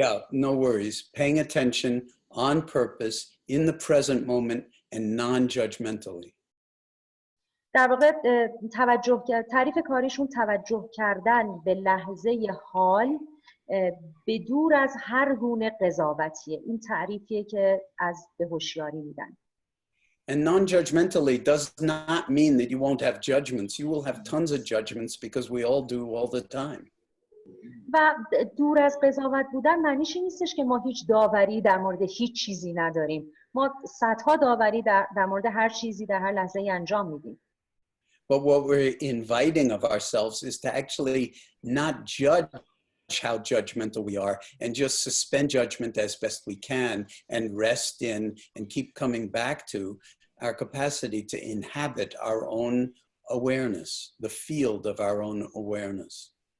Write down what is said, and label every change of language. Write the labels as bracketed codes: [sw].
[en] Yeah, no worries. Paying attention on purpose, in the present moment, and non-judgmentally. [fa] در واقع تعریف کاریشون توجه کردن به لحظه حال به دور از هر گونه قضاوتیه. این تعریفیه که از به هوشیاری میدن. [en] And non-judgmentally does not mean that you won't have judgments. You will have tons of judgments because we all do all the time. [fa] و دور از قضاوت بودن معنیش این نیستش که ما هیچ داوری در مورد هیچ چیزی نداریم. ما صدها داوری در مورد هر چیزی در هر لحظه انجام میدیم. [en] But what we're inviting of ourselves is to actually not judge how judgmental we are and just suspend judgment as best we can and rest in and keep coming back to our capacity to inhabit our own awareness, the field of our own awareness.